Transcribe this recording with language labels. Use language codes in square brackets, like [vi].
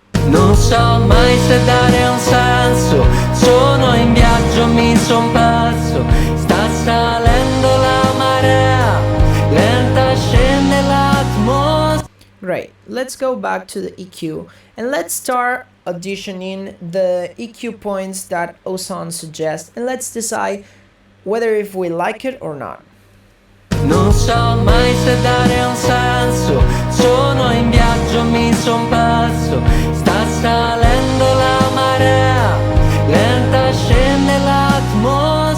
[it] Non so mai se dare un senso, sono in viaggio, mi son perso, sta salendo la marea, lenta scende l'atmosfera. [en] Great, let's go back to the EQ and let's start auditioning the EQ points that Ozone suggests, and let's decide whether if we like it or not. [it] Non so mai se dare un senso, sono in viaggio, mi son perso, sta salendo la marea, lenta scende l'atmosfera.